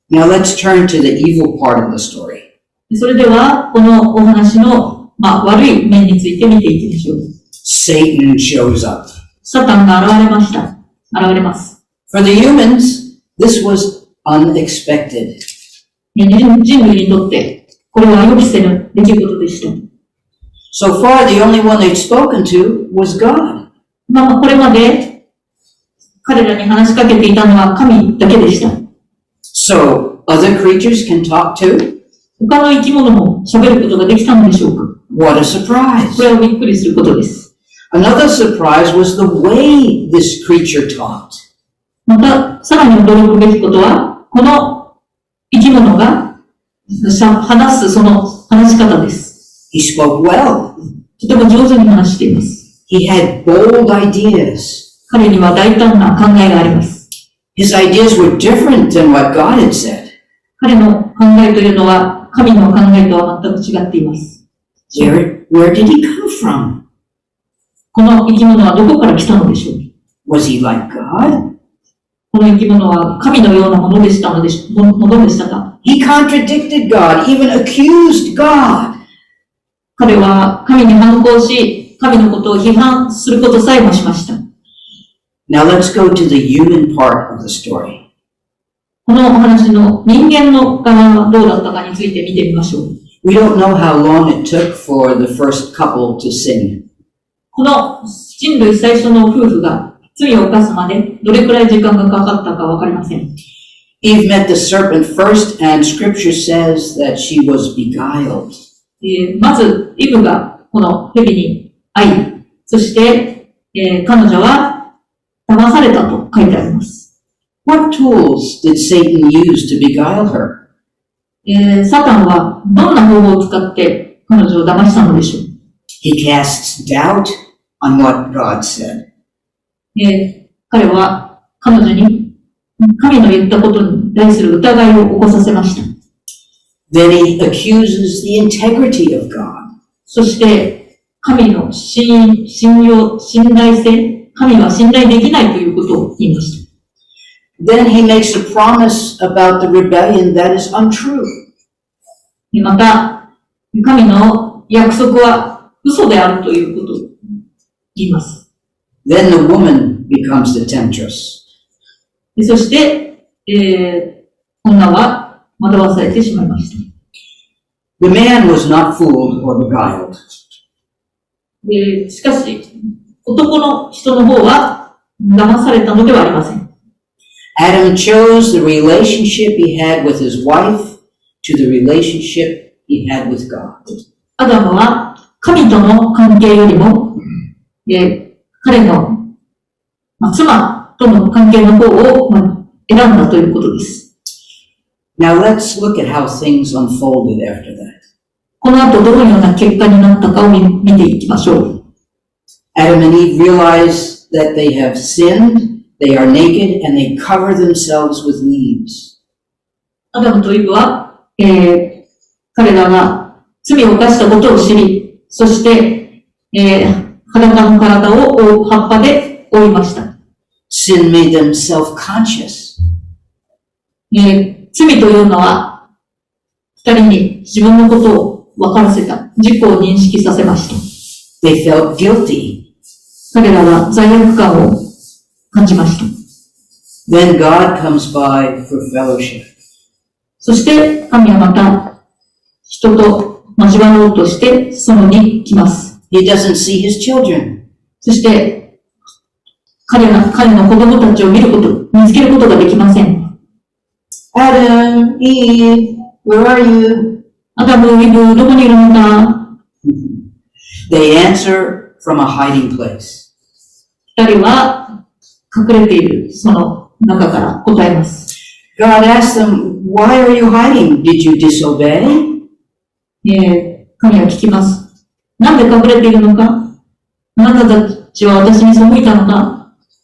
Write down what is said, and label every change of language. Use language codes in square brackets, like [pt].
[en] Now let's turn to the evil part of the story. [ja] それでは、このお話の、悪い面について見ていきましょう。 [en] Satan shows up. [ja] サタンが現れます。 [en] For the humans, this was unexpected. [ja] 人類にとって、これは予期せぬ出来事でした。 [en] So far, the only one they'd spoken to was God. [ja] これまで彼らに話しかけていたのは神だけでした。 [en] So, other creatures can talk too? [ja] 他の生き物も喋ることができたのでしょうか？ [en] What a surprise. [ja] これはびっくりすることです。 [en] Another surprise was the way this creature talked. [ja] また、さらに驚くべきことは、この生き物が話すその話し方です。 [en] He spoke well. [ja] とても上手に話しています。 [en] He had bold ideas. [ja] 彼には大胆な考えがあります。 [en] His ideas were different than what God had said. [ja] 彼の考えというのは、神の考えとは全く違っています。 [en] Where did he come from? [ja] この生き物はどこから来たのでしょう？ [en] Was he like God? [ja] この生き物は神のようなものでしたか？ [en] He contradicted God, even accused God. [ja] 彼は神に反抗し、神のことを批判することさえもしました。 [en] Now let's go to the human part of the story. [ja] このお話の人間の側はどうだったかについて見てみましょう。 [en] We don't know how long it took for the first couple to sin. [ja] この人類最初の夫婦が罪を犯すまでどれくらい時間がかかったかわかりません。 [en] Eve met the serpent first, and Scripture says that she was beguiled. [ja] まず、イブがこの蛇に会い、そして、彼女は騙されたと書いてあります。 [en] What tools did Satan use to beguile her? [ja] サタンはどんな方法を使って彼女を騙したのでしょう？ [en] He casts doubt on what God said. [ja] 彼は彼女に神の言ったことに対する疑いを起こさせました。 [en] Then he accuses the integrity of God. [ja] そして神の信頼性、神は信頼できないということを言いました。 [en] Then he makes a promise about the rebellion that is untrue. [ja] また、神の約束は嘘であるということを言います。 [en] Then the woman becomes the temptress. [ja] そして、女は惑わされてしまいました。 [en] The man was not fooled or beguiled. [ja] しかし、男の人の方は騙されたのではありません。 [en] Adam chose the relationship he had with his wife to the relationship he had with God. [ja] アダムは神との関係よりも、彼の、妻との関係の方を、選んだということです。 [en] Now let's look at how things unfolded after that. [ja] この後どのような結果になったかを見ていきましょう。 [en] Adam and Eve realize that they have sinned, they are naked, and they cover themselves with leaves. [ja] アダムとイブは、彼らが罪を犯したことを知り、そして、裸の体を覆う葉っぱで覆いました。 [en] Sin made them self-conscious. [ja] 罪というのは、二人に自分のことを分からせた、自己を認識させました。 [en] They felt guilty. [ja] 彼らは罪悪感を感じました。 [en] Then God comes by for fellowship. [ja] そして神はまた人と交わろうとしてそのに来ます。 [en] He doesn't see his children. [ja] そして彼の子供たちを見つけることができません。 [en] Adam, Eve, where are you? [ja] アダム、イブ、どこにいるのか。 [en] They answer from a hiding place. [ja] 二人は隠れているその中から答えます。 [en] God asked them, why are you hiding? Did you disobey? [ja] 神は聞きます。なんで隠れているのか？あなたたちは私に背いたのか？